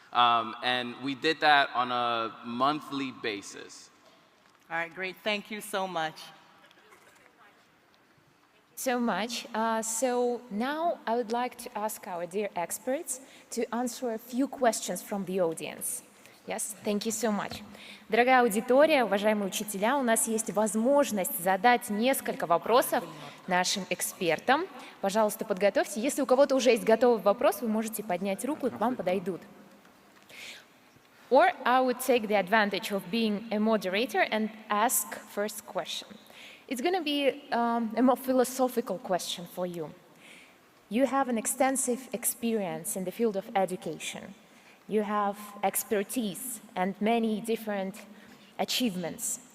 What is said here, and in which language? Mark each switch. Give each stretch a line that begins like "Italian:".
English: And we did that on a monthly basis. All right, great. Thank you so much. So much. So now I would like to ask our dear experts to answer a few questions from the audience. Yes, thank you so much.
Russian: Дорогая аудитория, уважаемые учителя, у нас есть возможность задать несколько вопросов нашим экспертам. Пожалуйста, подготовьте. Если у кого-то уже есть готовый вопрос, вы можете поднять руку, и к вам подойдут.
English: Or I would take the advantage of being a moderator and ask first question. It's going to be a more philosophical question for you. You have an extensive experience in the field of education. You have expertise and many different achievements.